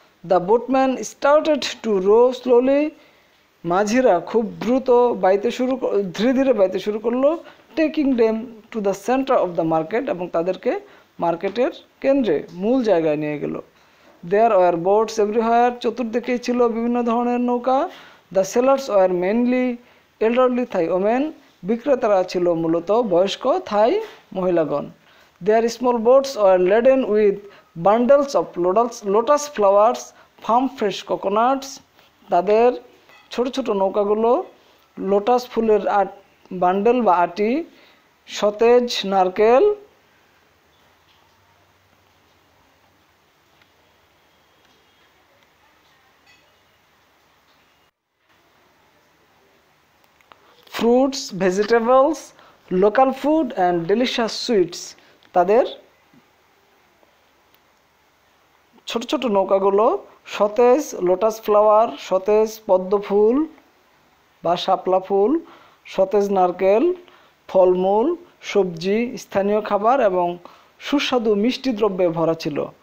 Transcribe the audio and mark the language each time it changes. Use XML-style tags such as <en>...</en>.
<en>The boatman started to row slowly.</en> <bn>মাঝিরা খুব দ্রুত ধীরে ধীরে বাইতে শুরু করলো।</bn> <en>Taking them to the center of the market.</en> <bn>এবং তাদেরকে মার্কেটের কেন্দ্রে, মূল জায়গায় নিয়ে গেল।</bn> <en>There were boats everywhere.</en> <bn>চতুর্দিকেই ছিল বিভিন্ন ধরনের নৌকা।</bn> <en>The sellers were mainly elderly Thai women.</en> <bn>বিক্রেতারা ছিল মূলত বয়স্ক থাই মহিলাগণ।</bn> <en>Their small boats were laden with bundles of lotus flowers, farm fresh coconuts.</en> <bn>তাদের ছোট ছোট নৌকাগুলো লোটাস ফুলের বান্ডেল বা আটি, সতেজ নারকেল</bn> <en>fruits, vegetables, local food and delicious sweets.</en> <bn>তাদের ছোট ছোট নৌকাগুলো সতেজ লোটাস ফ্লাওয়ার, সতেজ পদ্ম ফুল বা শাপলা ফুল, সতেজ নারকেল, ফলমূল, সবজি, স্থানীয় খাবার এবং সুস্বাদু মিষ্টি দ্রব্যে ভরা ছিল।</bn>